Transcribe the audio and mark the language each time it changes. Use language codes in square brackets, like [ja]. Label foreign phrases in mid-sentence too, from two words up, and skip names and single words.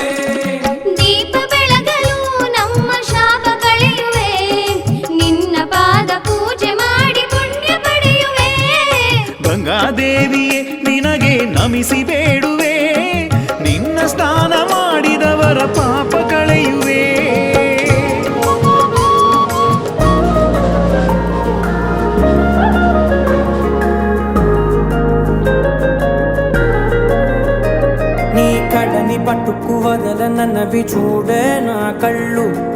[kn] ದೀಪ ಬೆಳಗಲು ನಮ್ಮ ಶಾಪ ಕಳೆಯುವೆ ನಿನ್ನ ಪಾದ ಪೂಜೆ ಮಾಡಿ ಪುಣ್ಯ ಪಡೆಯುವೆ ಗಂಗಾದೇವಿಯೇ ನಿನಗೆ ನಮಿಸಿ ಬೇಡುವೆ ನಿನ್ನ ಸ್ನಾನ ಮಾಡಿದವರ ಪಾಪ ಕಳೆಯುವೆ [te] నీ కళ్ళని పట్టుకు వదల నన్నవి చూడే నా కళ్ళు ఆ